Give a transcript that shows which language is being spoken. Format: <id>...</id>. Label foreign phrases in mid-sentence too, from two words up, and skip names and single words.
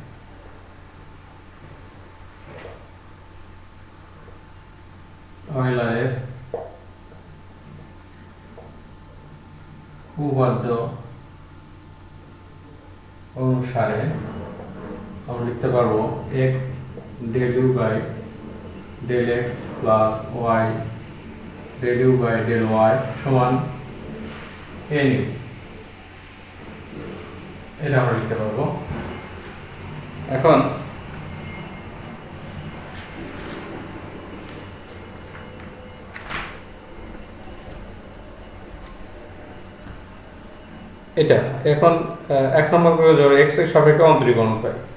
<bn>অয়লারের উপপাদ্য অনুসারে আমরা লিখতে পারবো</bn> <en>x del u by del x plus y del u by del y</en> <bn>সমান n u। এটা আমরা লিখতে পারবো। এখন এটা এখন ১ নম্বর করে ধরো x এর সাপেক্ষে অন্তরীকরণ পাই।</bn>